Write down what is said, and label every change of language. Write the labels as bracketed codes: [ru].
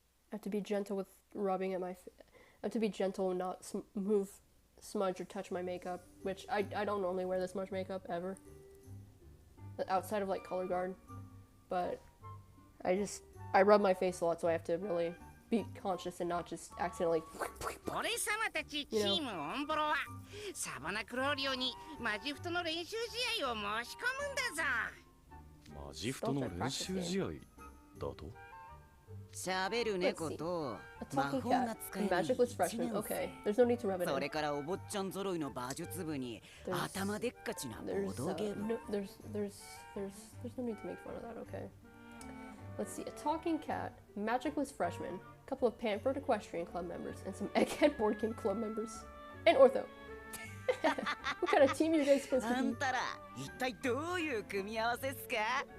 [en] I have to be gentle with rubbing at my I have to be gentle and not smudge or touch my makeup, which I don't normally wear this much makeup ever. Outside of like color guard. But I rub my face a lot, so I have to really be conscious and not just accidentally [ja] 俺様たちチームオンボロはサバナクローリオにマジフトの練習試合を申し込むんだぞ。マジフトの練習試合だと。喋る猫と [en] A talking cat, magicless freshman. Okay, there's no need to rub it in. [ja] それからお坊ちゃん揃いの馬術部に頭でっかちなボードゲーム。 [en] There's no need to make fun of that. Okay. Let's see. A talking cat, magicless freshman, a couple of pampered equestrian club members, and some egghead board game club members, and ortho. What kind of team are you guys supposed to be? [ja] あんたら一体どういう組み合わせっすか？